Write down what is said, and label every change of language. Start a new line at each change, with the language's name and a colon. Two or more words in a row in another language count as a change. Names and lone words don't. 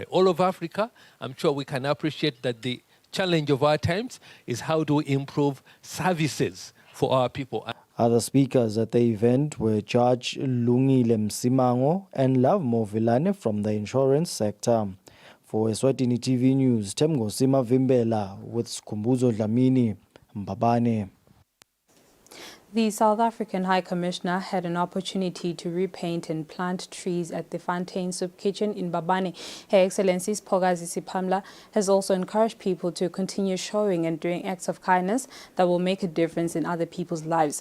English: All of Africa, I'm sure we can appreciate that the challenge of our times is how do we improve services for our people. Other speakers at the event were Judge Lungile Msimango and Love Movilane from the insurance sector. For Eswatini TV News, Temgosima Vimbela with Skumbuzo Dlamini, Mbabane. The South African High Commissioner had an opportunity to repaint and plant trees at the Fontaine Soup Kitchen in Mbabane. Her Excellency Spogazi Sipamla has also encouraged people to continue showing and doing acts of kindness that will make a difference in other people's lives.